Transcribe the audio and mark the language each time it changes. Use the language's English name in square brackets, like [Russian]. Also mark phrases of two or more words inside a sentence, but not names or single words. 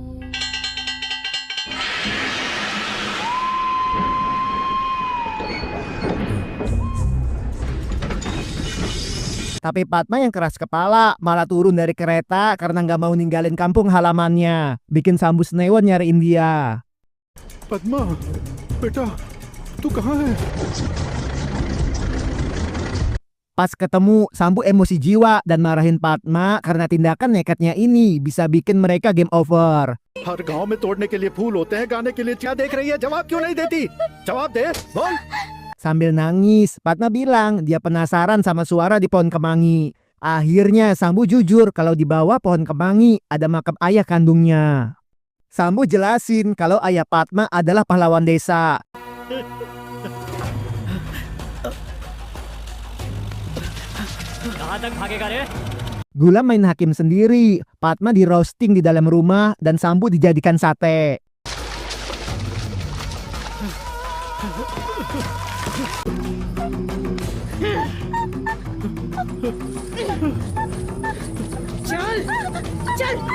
[Indonesian] Tapi Padma yang keras kepala malah turun dari kereta karena nggak mau ninggalin kampung halamannya. Bikin Sambu Senewan nyariin dia. [Hindi] पद्मा बेटा तू कहाँ है? [Indonesian] Pas ketemu, Sambu emosi jiwa dan marahin Padma karena tindakan nekatnya ini bisa bikin mereka [English] game over. [Hindi] हर गांव में तोड़ने के लिए फूल होते हैं, गाने के लिए क्या देख रही है? जवाब क्यों नहीं देती? जवाब दे, बोल। [Indonesian] Sambil nangis, Padma bilang dia penasaran sama suara di pohon kemangi. Akhirnya Sambu jujur kalau di bawah pohon kemangi ada makam ayah kandungnya. Sambu jelasin kalau ayah Padma adalah pahlawan desa. [Hindi] कहाँ तक भागेगा रे? [Indonesian] Gulam main hakim sendiri, Padma di roasting di dalam rumah dan Sambu dijadikan sate. [Hindi] चल चल.